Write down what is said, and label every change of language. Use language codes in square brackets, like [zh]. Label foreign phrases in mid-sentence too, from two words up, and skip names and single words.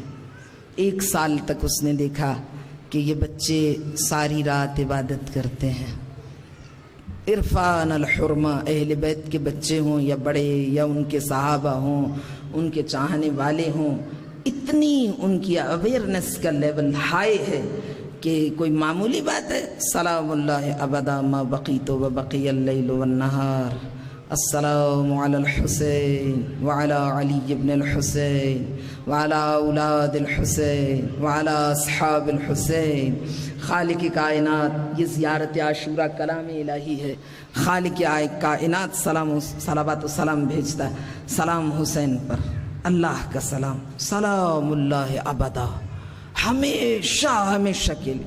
[ur] 1 سال تک اس نے دیکھا کہ یہ بچے ساری رات عبادت کرتے ہیں. [ar] عرفان الحرمہ، [ur] اہل بیت کے بچے ہوں یا بڑے یا ان کے صحابہ ہوں، ان کے چاہنے والے ہوں، اتنی ان کی اویئرنیس کا [en] level high [ur] ہے کہ کوئی معمولی بات ہے. [ar] سلام اللہ ابدا ما بقیت و بقی اللیل والنہار، السلام علی الحسین وعلی علی ابن الحسین وعلی اولاد الحسین وعلی اصحاب الحسین. [ur] خالق کائنات، یہ زیارت عاشورہ کلام الہی ہے. خالق کائنات صلوات و سلام بھیجتا ہے سلام حسین پر، اللہ کا سلام، [ar] سلام اللہ ابدا، [ur] ہمیشہ ہمیشہ کے لیے.